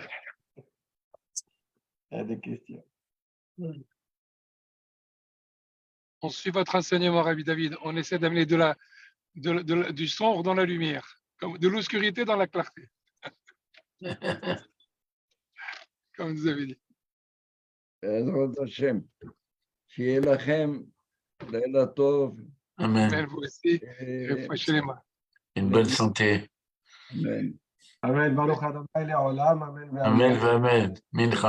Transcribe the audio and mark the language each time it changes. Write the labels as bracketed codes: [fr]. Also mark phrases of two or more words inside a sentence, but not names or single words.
[fr] Il y a des questions. On suit votre enseignement, Rabbi David. On essaie d'amener du sombre dans la lumière, comme de l'obscurité dans la clarté, comme vous avez dit. [he] בעזרת השם, שיהיה לכם לילה טוב. [fr] Amen. Mais vous aussi, et- les mains. Une bonne santé. Amen. [he] אמן. ברוך אדוני לעולם. אמן. אמן, אמן. מנחה.